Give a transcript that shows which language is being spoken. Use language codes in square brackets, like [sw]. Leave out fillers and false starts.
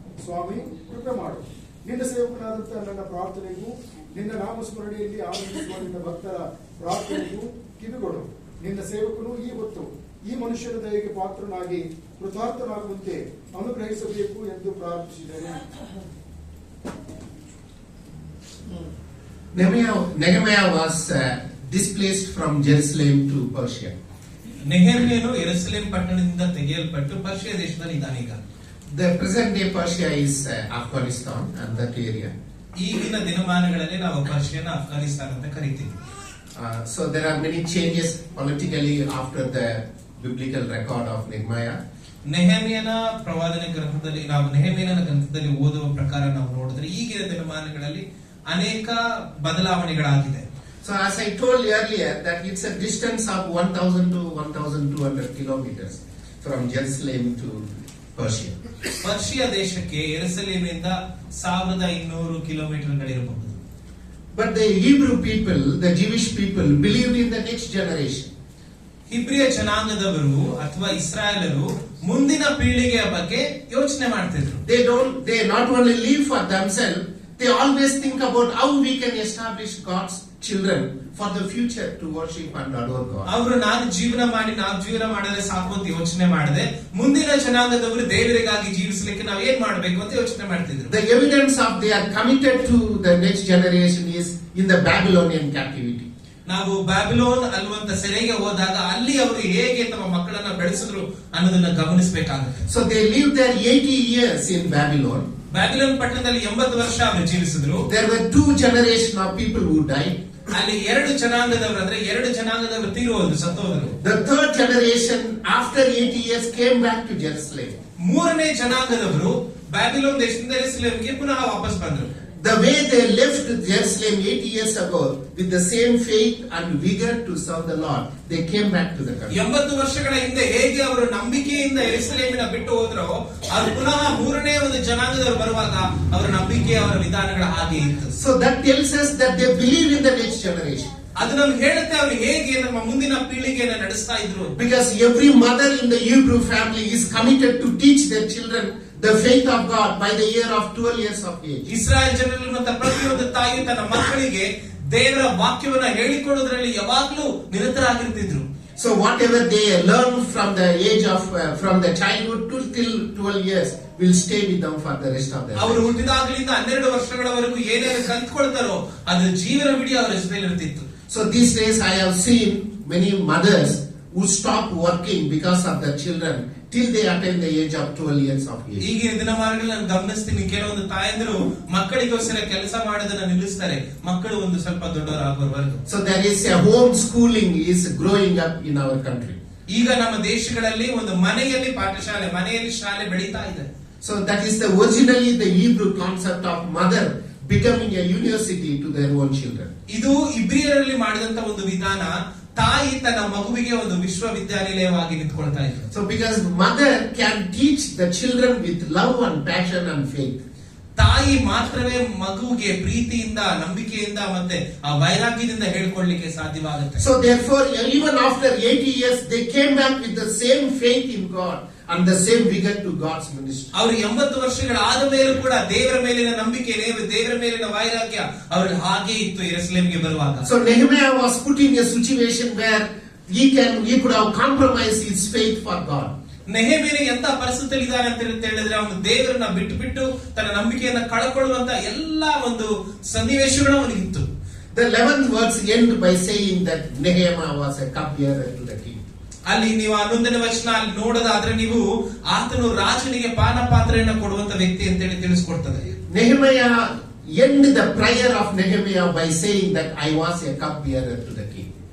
[kn] ಸ್ವಾಮಿ, ಕೃಪೆ ಮಾಡು. ನಿನ್ನ ಸೇವಕನಾದಂತಹ ನನ್ನ ಪ್ರಾರ್ಥನೆಗೂ ನಿನ್ನ ನಾಮಸ್ಮರಣೆಯಲ್ಲಿ ಆನಂದಿಸುವ ನಿನ್ನ ಭಕ್ತರ ಪ್ರಾರ್ಥನೆಗೂ ಕಿವಿಗೊಡು. ನಿನ್ನ ಸೇವಕನು ಈ ಹೊತ್ತು ಈ ಮನುಷ್ಯನ ದಯೆಗೆ ಪಾತ್ರನಾಗಿ ಕೃತಾರ್ಥನಾಗುವಂತೆ ಅನುಗ್ರಹಿಸಬೇಕು ಎಂದು ಪ್ರಾರ್ಥಿಸಿದ್ದೇನೆ. [en] Nehemiah was displaced from Jerusalem to Persia. [kn] ನೆಹೆಮೀಯನು ಯೆರೂಸಲೇಮ್ ಪಟ್ಟಣದಿಂದ ತೆಗೆಯಲ್ಪಟ್ಟು ಪರ್ಷಿಯ ದೇಶದಲ್ಲಿ ಇದ್ದಾನೆ. ಈಗ [en] The present day Persia is Afghanistan and that area. [kn] ಈಗಿನ ದಿನಮಾನಗಳಲ್ಲಿ ನಾವು ಪರ್ಷಿಯನ್ನ ಅಫ್ಘಾನಿಸ್ತಾನ ಅಂತ ಕರಿತೀವಿ. [en] So there are many changes politically after the biblical record of Nehemiah. [kn] ನೆಹೆಮೀಯನ ಪ್ರವಾದನೆ ಗ್ರಂಥದಲ್ಲಿ ನಾವು ನೆಹೆಮೀಯನ ಗ್ರಂಥದಲ್ಲಿ ಓದುವ ಪ್ರಕಾರ ನಾವು ನೋಡಿದ್ರೆ ಈಗಿನ ದಿನಮಾನಗಳಲ್ಲಿ ಅನೇಕ ಬದಲಾವಣೆಗಳಾಗಿದೆ. [en] So as I told earlier that it's a distance of 1000 to 1200 kilometers from Jerusalem to Persia. [kn] Persia ದೇಶಕ್ಕೆ ಯೆರೂಸಲೇಮಿನಿಂದ 1200 ಕಿಲೋಮೀಟರ್ಗಳಿರಬಹುದು. [en] But the Hebrew people, the Jewish people believed in the next generation. [kn] ಹಿಬ್ರಿಯ ಜನಾಂಗದವರು ಅಥವಾ ಇಸ್ರಾಯೇಲರು ಮುಂದಿನ ಪೀಳಿಗೆಯ ಬಗ್ಗೆ ಯೋಚನೆ ಮಾಡ್ತಿದ್ರು. [en] They not only live for themselves, they always think about how we can establish God's children for the future to worship and adore God. [kn] ಅವರು ನಾವು ಜೀವನ ಮಾಡಿದ್ರೆ ಸಾಕು ಅಂತ ಯೋಚನೆ ಮಾಡದೆ ಮುಂದಿನ ಜನಾಂಗದವರು ದೇವರಿಗಾಗಿ ಜೀವಿಸಲಿಕ್ಕೆ ನಾವು ಏನ್ ಮಾಡಬೇಕು ಅಂತ ಯೋಚನೆ ಮಾಡ್ತಿದ್ರು. [en] The evidence of they are committed to the next generation is in the Babylonian captivity. [kn] ನಾವು ಬ್ಯಾಬಿಲೋನ್ ಅನ್ನುವಂತ ಸೆರೆಗೆ ಹೋದಾಗ ಅಲ್ಲಿ ಅವರು ಹೇಗೆ ತಮ್ಮ ಮಕ್ಕಳನ್ನ ಬೆಳೆಸಿದ್ರು ಅನ್ನೋದನ್ನ ಗಮನಿಸಬೇಕಾಗುತ್ತೆ. [en] So they lived there 80 years in Babylon. [kn] Babylon ಪಟ್ಟಣದಲ್ಲಿ 80 ವರ್ಷ ಅವರು ಜೀವಿಸಿದ್ರು. [en] There were 2 generations of people who died. [kn] ಅಲ್ಲಿ 2 ಜನಾಂಗದವರು ಅಂದ್ರೆ 2 ಜನಾಂಗದವರು ತೀರೋದ್ರು, ಸತ್ತೋದ್ರು. [en] The 3rd generation after 80 years came back to Jerusalem. [kn] 3ನೇ ಜನಾಂಗದವರು ಬ್ಯಾಬಿಲೋನ್ ದೇಶದಿಂದ ಯೆರೂಸಲೇಮಿಗೆ ಪುನಃ ವಾಪಸ್ ಬಂದರು. [en] the way they left Jerusalem 80 years ago with the same faith and vigor to serve the Lord, they came back to the country. [kn] 80 ವರ್ಷಗಳ ಹಿಂದೆ ಹೇಗೆ ಅವರು ನಂಬಿಕೆಯಿಂದ ಯೆರೂಸಲೇಮಿನ ಬಿಟ್ಟು ಹೋದ್ರೋ, ಅವರು ಪುನಃ ಮೂರನೇ ಒಂದು ಜನಾಂಗದವರು ಬರುವಾಗ ಅವರ ನಂಬಿಕೆ, ಅವರ ವಿಧಾನಗಳ ಹಾಗೆ ಇತ್ತು. [en] So that tells us that they believe in the next generation. [kn] ಅದು ನಮ್ಗೆ ಹೇಳುತ್ತೆ ಅವರು ಹೇಗೆ ನಮ್ಮ ಮುಂದಿನ ಪೀಳಿಗೆಯನ್ನು ನಡೆಸ್ತಾ ಇದ್ರು. [en] Because every mother in the Hebrew family is committed to teach their children the faith of God by the year of 12 years of age. [kn] Israel ಜನರಲ್ಲಿರುವಂತ ಪ್ರತಿಯೊಂದು ತಾಯಿ ತನ್ನ ಮಕ್ಕಳಿಗೆ ದೇವರ ವಾಕ್ಯವನ್ನ ಹೇಳಿಕೊಡೋದ್ರಲ್ಲಿ ಯಾವಾಗ್ಲೂ ನಿರತರಾಗಿರ್ತಿದ್ರು. [en] So whatever they learn from the age of from the childhood to till 12 years will stay with them for the rest of their [kn] ಅವರು [en] life. [kn] ಹುಟ್ಟಿದಾಗಲಿಂದ 12 ವರ್ಷಗಳವರೆಗೂ ಏನೇನು ಕಲ್ತ್ಕೊಳ್ತಾರೋ ಅದು ಜೀವನವಿಡೀ ಅವರ ಜೊತೆಲಿ ಇರ್ತಿತ್ತು. [en] So these days I have seen many mothers who stop working because of their children till they attain the age of 12 years of age. [kn] ಈಗಿನ ದಿನಮಾನಗಳಲ್ಲಿ ನಾನು ಗಮನಿಸ್ತೀನಿ, ಕೆಲವೊಂದು ತಾಯಂದಿರು ಮಕ್ಕಳಿಗೋಸ್ಕರ ಕೆಲಸ ಮಾಡೋದನ್ನ ನಿಲ್ಲಿಸ್ತಾರೆ, ಮಕ್ಕಳು ಒಂದು ಸ್ವಲ್ಪ ದೊಡ್ಡವರಾಗೋವರೆಗೂ. [en] So there is a home schooling is growing up in our country. [kn] ಈಗ ನಮ್ಮ ದೇಶಗಳಲ್ಲಿ ಒಂದು ಮನೆಯಲ್ಲಿ ಪಾಠಶಾಲೆ, ಮನೆಯಲ್ಲಿ ಶಾಲೆ ಬೆಳೀತಾ ಇದೆ. [en] So that is the originally the Hebrew concept of mother becoming a university to their own children. [kn] ಇದು ಇಬ್ರಿಯರಲ್ಲಿ ಮಾಡಿದಂತ ಒಂದು ವಿಧಾನ, ತಾಯಿ ತನ್ನ ಮಗುವಿಗೆ ಒಂದು ವಿಶ್ವವಿದ್ಯಾನಿಲಯವಾಗಿ ನಿಂತ್ಕೊಳ್ತಾ ಇದ್ರು. [en] So because mother can teach the children with love and passion and faith. [kn] ತಾಯಿ ಮಾತ್ರವೇ ಮಗುವಿಗೆ ಪ್ರೀತಿಯಿಂದ, ನಂಬಿಕೆಯಿಂದ ಮತ್ತೆ ಆ ವೈರಾಗ್ಯದಿಂದ ಹೇಳ್ಕೊಳ್ಳಿಕ್ಕೆ ಸಾಧ್ಯವಾಗುತ್ತೆ. [en] So therefore even after 80 years they came back with the same faith in God and the same vigor to God's ministry. [kn] ಅವರು 80 ವರ್ಷಗಳಾದ ಮೇಲೂ ಕೂಡ ದೇವರ ಮೇಲಿನ ನಂಬಿಕೆ, ದೇವರ ಮೇಲಿನ ವೈರಾಗ್ಯ ಅವರಲ್ಲಿ ಹಾಗೆ ಇತ್ತು ಯೆರೂಸಲೇಮಿಗೆ ಬರುವಾಗ. [en] So Nehemiah was put in a situation where he could have compromised his faith for God. [kn] ನೆಹೆಮೀಯನು ಎಂತ ಪರಿಸ್ಥಿತಿಯಲ್ಲಿ ಇದ್ದಾನೆ ಅಂತ ಹೇಳಿದ್ರೆ, ಅವನು ದೇವರನ್ನ ಬಿಟ್ಟು ತನ್ನ ನಂಬಿಕೆಯನ್ನ ಕಳ್ಕೊಳ್ಳುವಂತ ಎಲ್ಲಾ ಒಂದು ಸನ್ನಿವೇಶಗಳು ಅವನಿಗಿತ್ತು. [en] The 11th verse end by saying that Nehemiah was a cupbearer to the king. [kn] ಅಲ್ಲಿ ನೀವು 11ನೇ ವಚನ ಅಲ್ಲಿ ನೋಡೋದಾದ್ರೆ ನೀವು ಆತನು ರಾಜನಿಗೆ ಪಾನ ಪಾತ್ರೆಯನ್ನು ಕೊಡುವಂತ ವ್ಯಕ್ತಿ ಅಂತ ಹೇಳಿ ತಿಳಿಸ್ಕೊಡ್ತದೆ. [en] Nehemiah end the prayer of Nehemiah by saying that I was a cupbearer to the king.